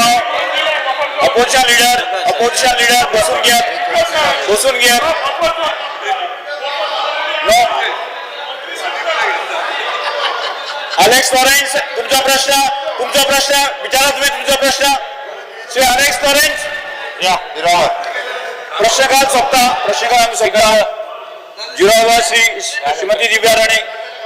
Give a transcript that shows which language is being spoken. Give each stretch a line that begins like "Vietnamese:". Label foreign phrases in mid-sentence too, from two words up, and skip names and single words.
Marathi: अपोजिशन लीडर बसून घ्या. Alex Lawrence तुमचा प्रश्न विचारा तुम्ही तुमचा प्रश्न. श्री Alex Lawrence प्रश्नकाल सोपता. जिरावर श्रीमती दिव्या राणे.